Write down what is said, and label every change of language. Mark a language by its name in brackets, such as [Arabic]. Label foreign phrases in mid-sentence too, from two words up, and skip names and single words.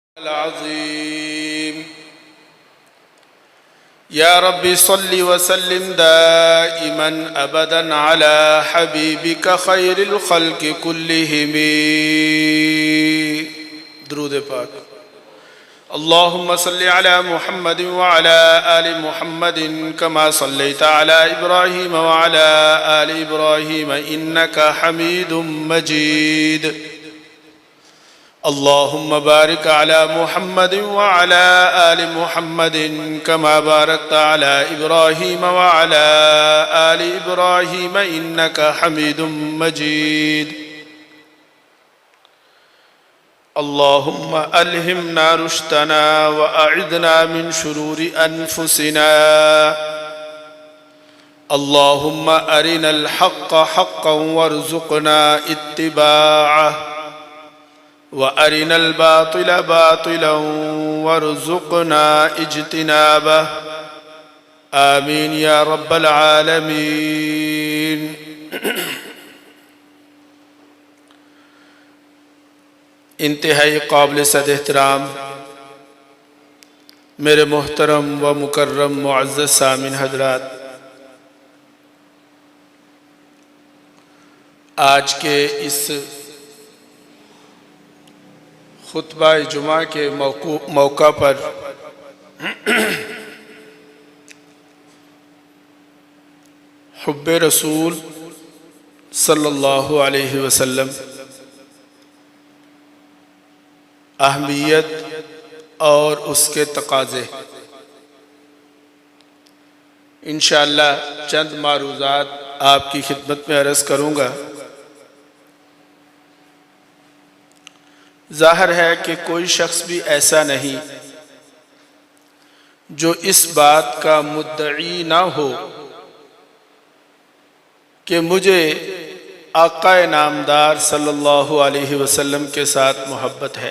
[Arabic] العظيم يا ربي صل وسلم دائما أبدا على حبيبك خير الخلق كلهم. [Urdu] درود پاک. [Arabic] اللهم صل على محمد وعلى آل محمد كما صليت على إبراهيم وعلى آل إبراهيم إنك حميد مجيد. اللهم بارك على محمد وعلى آل محمد كما باركت على إبراهيم وعلى آل إبراهيم إنك حميد مجيد. اللهم ألهمنا رشدنا وأعذنا من شرور أنفسنا. اللهم أرنا الحق حقا وارزقنا اتباعه وأرنا الباطل باطلا وارزقنا اجتنابه. آمين يا رب العالمين. [Urdu] انتہائی قابل صد احترام میرے محترم و مکرم معزز سامعین حضرات, آج کے اس خطبہ جمعہ کے موقع پر حب رسول [Arabic] صلى الله عليه وسلم, [Urdu] اہمیت اور اس کے تقاضے، ان شاء اللہ چند معروضات آپ کی خدمت میں عرض کروں گا. ظاہر ہے کہ کوئی شخص بھی ایسا نہیں جو اس بات کا مدعی نہ ہو کہ مجھے آقا نامدار [Arabic] صلى الله عليه وسلم [Urdu] کے ساتھ محبت ہے.